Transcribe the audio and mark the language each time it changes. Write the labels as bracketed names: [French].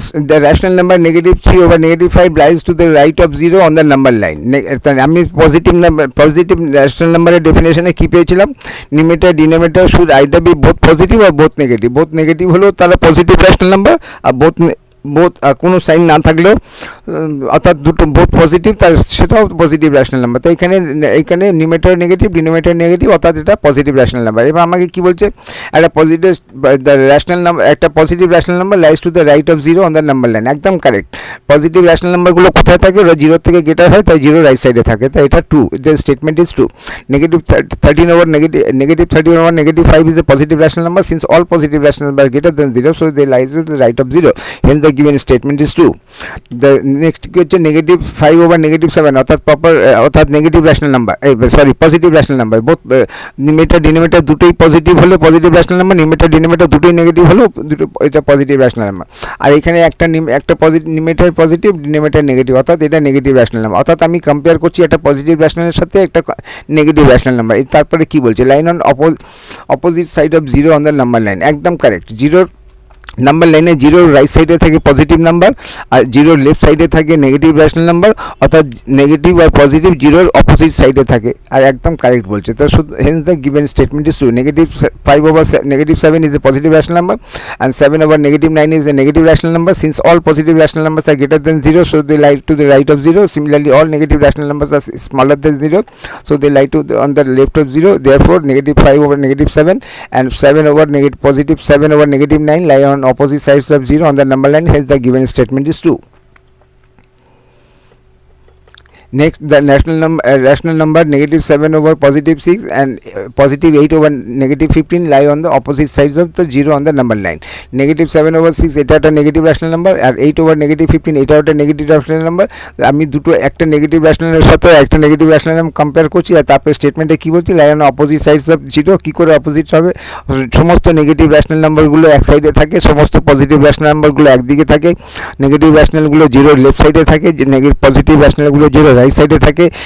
[English] The rational number -3 over -5 lies to the right of 0 on the number line. [Bangla] আমি positive rational নাম্বারের ডেফিনেশনে কী পেয়েছিলাম, numerator denominator [English] Should either be both positive or both negative. [Bangla] Both negative হলেও তারা positive rational number, আর both কোনো sign না থাকলেও, অর্থাৎ দুটো বোথ পজিটিভ, তার সেটাও পজিটিভ রেশনাল নাম্বার। তো এখানে নিউমারেটর নেগেটিভ, ডিনোমিনেটর নেগেটিভ, অর্থাৎ এটা পজিটিভ রেশনাল নাম্বার। এবার আমাকে কী বলছে, একটা পজিটিভ রেশনাল নাম্বার, একটা positive rational number [English] Lies to the right of 0 on the number line. [Bangla] একদম কারেক্ট। পজিটিভ রেশনাল নাম্বারগুলো কোথায় থাকে, ওরা 0 থেকে গ্রেটার হয়, তাই 0 রাইট সাইডে থাকে, তাই এটা 2, [English] The statement is 2। -13 over -5 is a positive rational number, since all positive rational numbers are greater than 0, so they lie to the right of 0, hence the given statement is true. The next [Bangla] হচ্ছে -5 over -7, অর্থাৎ negative rational number, positive rational number. Both numerator denominator দুটোই positive হলে positive rational number, numerator denominator দুটোই negative হলেও এটা positive rational number. আর এখানে একটা numerator positive, denominator negative, অর্থাৎ এটা নেগেটিভ রেশনাল নাম্বার। অর্থাৎ আমি কম্পেয়ার করছি একটা পজিটিভ রেশনালের সাথে একটা নেগেটিভ রেশনাল নাম্বার। তারপরে কি বলছে, [English] Line on opposite side of 0 on the number line. [Bangla] একদম কারেক্ট। 0 নাম্বার লাইনে 0 রাইট সাইডে থাকে পজিটিভ নাম্বার, আর 0 লেফট সাইডে থাকে নেগেটিভ রেশনাল নাম্বার, অর্থাৎ নেগেটিভ আর পজিটিভ 0 অপোজিট সাইডে থাকে, আর একদম কারেক্ট বলছে। [English] তো hence the given statement is true. -5 over -7 is a positive rational number, and 7 over -9 is a negative rational number. Since all positive rational numbers are greater than 0, so they lie to the right of 0. Similarly, all negative rational numbers are smaller than 0, so they lie on the left of 0. Therefore, -5 over -7 and 7 over -9 lie on opposite sides of 0 on the number line, hence the given statement is true. Next, the rational number -7 over +6 and +8 over -15 lie on the opposite sides of the 0 on the number line. [Bangla] -7 over 6 এটা একটা negative rational number, আর 8 over -15 এটাও একটা negative rational number. আমি দুটো, একটা negative রেশনালের সাথে একটা negative rational number compare করছি, আর তারপরে স্টেটমেন্টে কী বলছি, [English] Lie on opposite sides of 0। [Bangla] কী করে অপোজিট হবে, সমস্ত নেগেটিভ রেশনাল নাম্বারগুলো এক সাইডে থাকে, সমস্ত পজিটিভ রেশনাল নাম্বারগুলো একদিকে থাকে, নেগেটিভ রেশনালগুলো 0 লেফট সাইডে থাকে, পজিটিভ রেশনালগুলো 0 রাইট সাইডে থাকে।